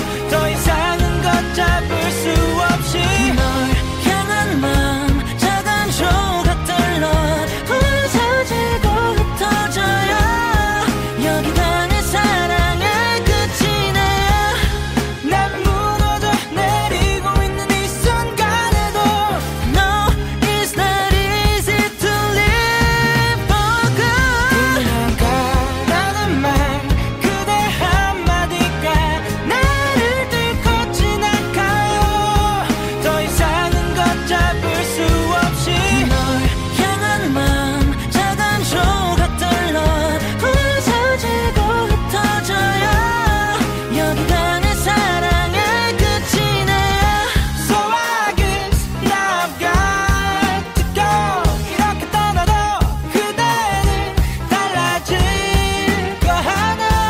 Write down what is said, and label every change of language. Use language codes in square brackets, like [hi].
[ko] 더 이상은 걷잡을 수 없이 널 향한 마음 작은 조각들로 부서지고 흩어져요. 여기가 내 사랑의 끝이네요. 난 무너져 내리고 있는 이 순간에도 [en] No, it's not easy to live for good. [ko] 그냥 가라는 말 그대 한마디가 나를 뚫고 지나가요. 더 이상은 걷잡을 수 없이 널 향한 마음 작은 조각들로 부서지고 흩어져요. 여기가 내 사랑의 끝이네요. [en] So I guess now I've got to go. [ko] 이렇게 떠나도 그대는 달라질 거 하나